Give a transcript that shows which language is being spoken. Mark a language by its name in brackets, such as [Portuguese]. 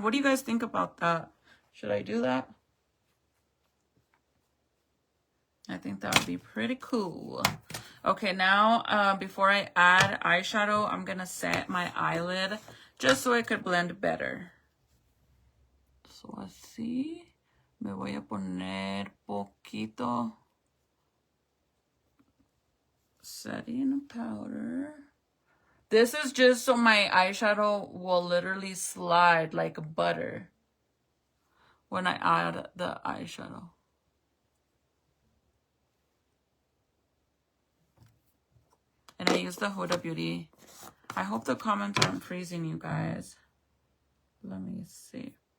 [English] What do you guys think about that? Should I do that? I think that would be pretty cool. Okay, now before I add eyeshadow, I'm gonna set my eyelid just so it could blend better. [Spanish] So así me voy a poner poquito setting powder. [English] This is just so my eyeshadow will literally slide like butter when I add the eyeshadow. And I use the Huda Beauty. I hope the comments aren't freezing, you guys. Let me see.